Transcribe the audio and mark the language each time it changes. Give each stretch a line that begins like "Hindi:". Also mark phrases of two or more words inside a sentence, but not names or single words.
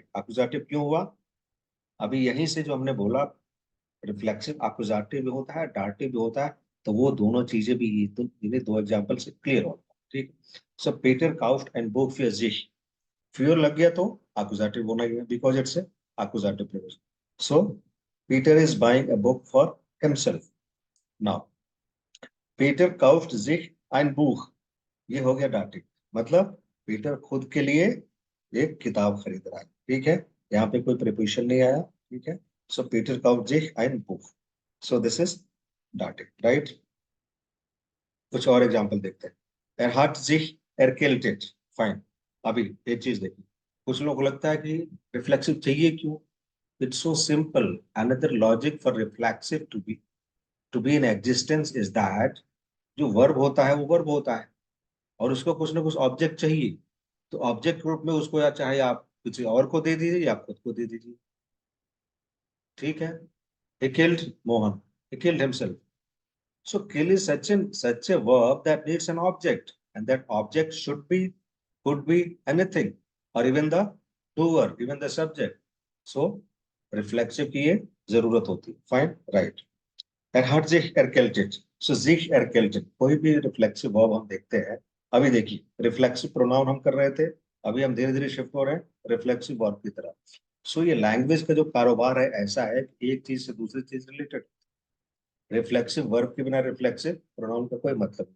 Hindi: अकुजाटिव क्यों हुआ, अभी यहीं से जो हमने बोला, रिफ्लेक्सिव अकुजाटिव भी होता है, डाटिव भी होता है, तो वो दोनों चीजें भी तो इन्हें दो एग्जांपल से क्लियर होता है, ठीक। सो पीटर
German: kauft ein Buch für sich,
Hindi: फ्यूअर लग गया तो अकुजाटिव होना ही है,
English: because it's accusative preposition. so Peter is buying a book for himself.
German: नाउ Peter kauft sich ein Buch,
Hindi: ये हो गया डाटिव, मतलब पीटर खुद के लिए एक किताब खरीद रहा है, ठीक है। यहाँ पे कोई प्रीपोजिशन नहीं आया, ठीक है।
German: सो Peter kauft sich ein Buch,
English: so this is dative, right.
Hindi: कुछ और एग्जांपल देखते हैं।
German: er hat sich erkältet,
Hindi: फाइन। अभी एक चीज देखिए, कुछ लोगों को लगता है कि रिफ्लेक्सिव चाहिए क्यों।
English: it's so simple, another logic for reflexive to be in existence is that
Hindi: जो वर्ब होता है वो वर्ब होता है, और उसको कुछ ना कुछ ऑब्जेक्ट चाहिए। तो ऑब्जेक्ट रूप में उसको या चाहे आप किसी और को दे दीजिए या खुद को दे दीजिए, ठीक है।
English: he killed मोहन, he killed himself. So kill is such a verb that needs an object, and that object should be, could be anything, or even the doer, even the subject.
Hindi: So reflexive की ये जरूरत होती है।
English: Fine, right.
German: Er hat sich erkältet. So sich erkältet,
Hindi: कोई भी
English: reflexive verb
Hindi: हम देखते हैं। अभी देखिए
English: reflexive pronoun
Hindi: हम कर रहे थे, अभी हम धीरे धीरे शिफ्ट हो रहे हैं
English: reflexive verb
Hindi: की तरफ। सो ये लैंग्वेज का जो कारोबार है ऐसा है कि एक चीज से दूसरी चीज रिलेटेड,
English: reflexive verb
Hindi: के बिना
English: reflexive pronoun
Hindi: का कोई मतलब नहीं।